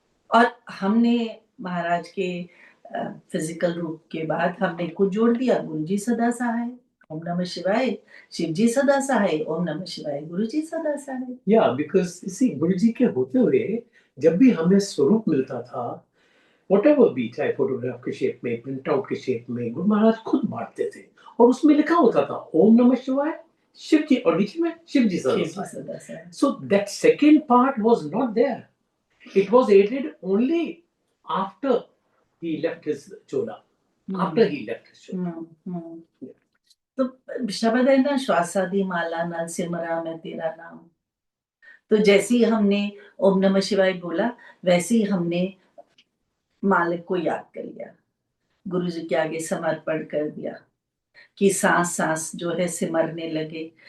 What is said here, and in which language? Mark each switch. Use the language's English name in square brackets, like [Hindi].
[Hindi] और हमने महाराज के फिजिकल रूप के बाद हमने कुछ जोड़ दिया, गुरु जी सदा सहाय, ओम नमः शिवाय, शिव जी सदा सहाय, ओम नमः शिवाय, गुरु जी सदा सहाय। या बिकॉज इसी गुरु जी के होते हुए जब भी हमें स्वरूप मिलता था, whatever भी, चाहे फोटोग्राफ के शेप में, प्रिंट आउट के शेप में, गुरु महाराज खुद बांटते थे और उसमें लिखा होता था ओम नमः शिवाय, शिव जी, और नीचे में शिव जी शिव जी सदा सदा सहाय। [English] So that second part was not there, it was added only after he left his chola, after he left his chola. [Hindi] तो शब्द है ना, [Punjabi] श्वासादि माला नाल सिमरा मैं तेरा नाम। [Hindi] तो जैसे ही हमने ओम नमः शिवाय बोला, वैसे ही हमने मालिक को याद कर लिया, गुरु जी के आगे समर्पण कर दिया कि सांस सांस जो है सिमरने लगे।